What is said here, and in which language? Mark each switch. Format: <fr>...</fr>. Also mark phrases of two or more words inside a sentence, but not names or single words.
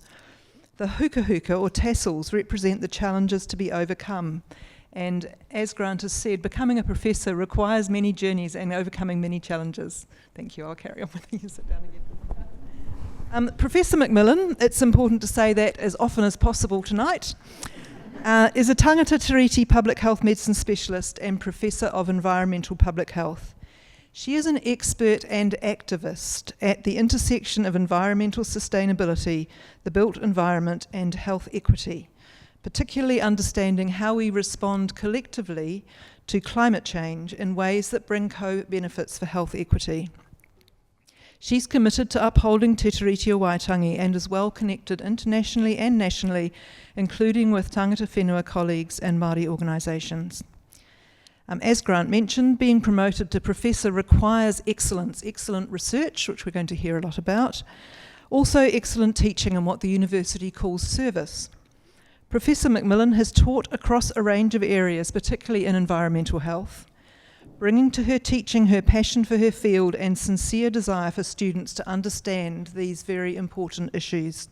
<en>The huka or tassels represent the challenges to be overcome, and as Grant has said, becoming a professor requires many journeys and overcoming many challenges. Thank you, I'll carry on with you, sit down again. Professor Macmillan, it's important to say that as often as possible tonight, is a</en> <mi>tangata tiriti</mi> <en>public health medicine specialist and professor of environmental public health. She is an expert and activist at the intersection of environmental sustainability, the built environment and health equity, particularly understanding how we respond collectively to climate change in ways that bring co-benefits for health equity. She's committed to upholding Te Tiriti o Waitangi and is well connected internationally and nationally, including with</en> <mi>tangata whenua</mi> <en>colleagues and Māori organisations. As Grant mentioned, being promoted to professor requires excellent research, which we're going to hear a lot about, also excellent teaching and what the university calls service. Professor Macmillan has taught across a range of areas, particularly in environmental health, bringing to her teaching her passion for her field and sincere desire for students to understand these very important issues.</en>